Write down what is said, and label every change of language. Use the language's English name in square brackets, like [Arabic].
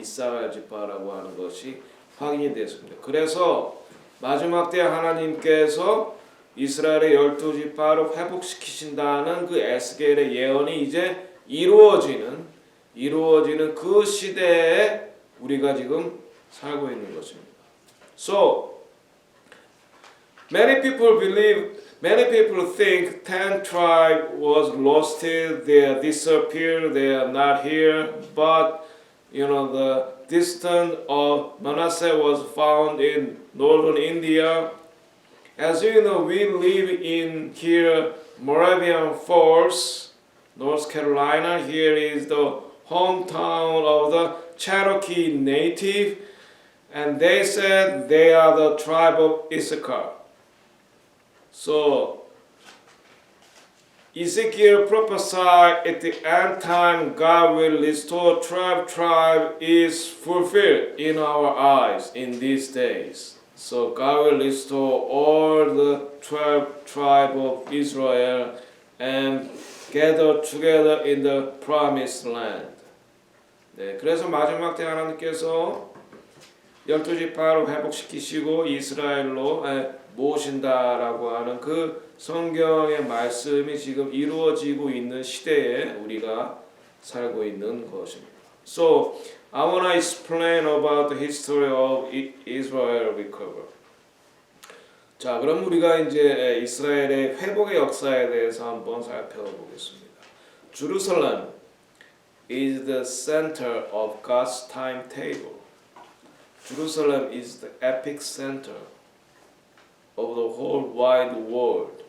[Korean] 이사갈 지파라고 하는 것이 확인이 됐습니다. 그래서 마지막 때 하나님께서 이스라엘의 12지파를 회복시키신다는 그 에스겔의 예언이 이제 이루어지는 그 시대에 우리가 지금 살고 있는 것입니다. [English] So many people think 10 tribe was lost, they are disappeared, they are not here, but the descendant of Manasseh was found in northern India. As you know, we live in here Moravian Falls, North Carolina. Here is the hometown of the Cherokee native, and they said they are the tribe of Issachar. So Ezekiel prophesied at the end time God will restore tribe is fulfilled in our eyes in these days. So God will restore all the 12 tribe of Israel and gather together in the promised land. [Korean] 네, 그래서 마지막 때 하나님께서 12지파로 회복시키시고 이스라엘로 모으신다라고 하는 그 성경의 말씀이 지금 이루어지고 있는 시대에 우리가 살고 있는 것입니다. [English] So I want to explain about the history of Israel recovery. [Korean] 자, 그럼 우리가 이제 이스라엘의 회복의 역사에 대해서 한번 살펴보겠습니다. [English] Jerusalem is the center of God's timetable. Jerusalem is the epic center of the whole wide world.